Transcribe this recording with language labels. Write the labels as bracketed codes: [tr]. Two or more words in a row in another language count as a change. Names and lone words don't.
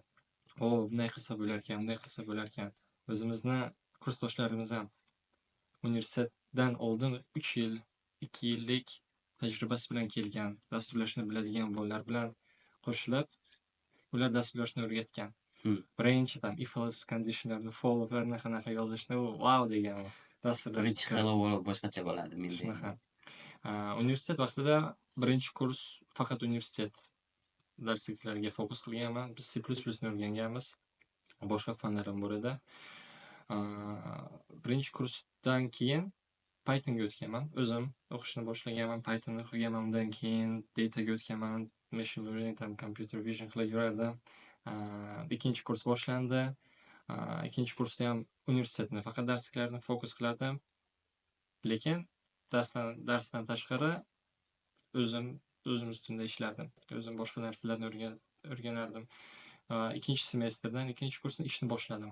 [uz] Bunday qilsa bo'lar ekan, bunday qilsa bo'lar ekan. O'zimizni kursdoshlarimiz ham universitetdan oldin 3 yil, 2 yillik tajribasi bilan kelgan, dasturlashni biladigan bolalar bilan qo'shilib, ular dasturlashni o'rgatgan. Birinchi [en] if else [uz] conditionerni for qanaqa yozishni wow degan. Birinchi [en] hello world [uz] boshqacha bo'ladi menda. Shunaqa. Universitet vaqtida birinchi kurs faqat universitet darsliklariga fokus qilganman. Biz C++ ni o'rganganmiz. Boshqa fanlar ham bor edi. Birinchi kursdan keyin Pythonga o'tganman. O'zim o'qishni boshlaganman, Pythonni o'qiganman, undan keyin dataga o'tganman, [en] machine learning, computer vision [uz] qilib yurardim. Ikkinchi kurs boshlandi. Ikkinchi kursda ham universitetni faqat darsliklarni fokus qilardim. Lekin darsdan tashqari o'zim ustunda ishlardim. O'zim boshqa narsalarni o'rganardim. Ikkinchi semestrdan ikkinchi kursni ishni boshladim.